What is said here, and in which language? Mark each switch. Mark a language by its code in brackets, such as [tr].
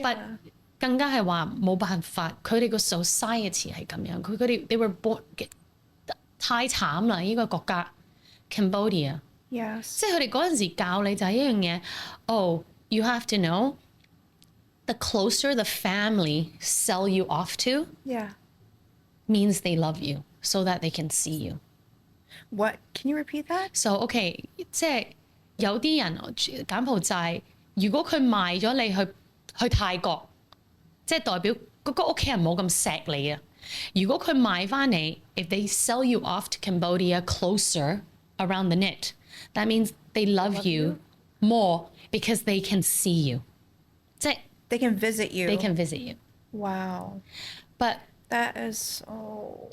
[yue] But 更加係話冇辦法，佢哋個 society 係咁樣，佢哋 [en] they were born [yue] 太慘啦！呢個國家 Cambodia。 [en] Yes. [yue] 即係佢哋嗰陣時教你就係一樣嘢。 [en] Oh, you have to know the closer the family sell you off to, Yeah. means they love you so that they can see you. What? Can you repeat that? [yue] So okay, 即係有啲人柬埔寨，如果佢賣咗你去泰國，即係代表嗰個屋企人冇咁錫你啊。如果佢賣翻你 [en] if they sell you off to Cambodia closer around the knit, that means they love you more because they can see you. [yue] 即係 [en] They can visit you. they can visit you. Wow. But That is so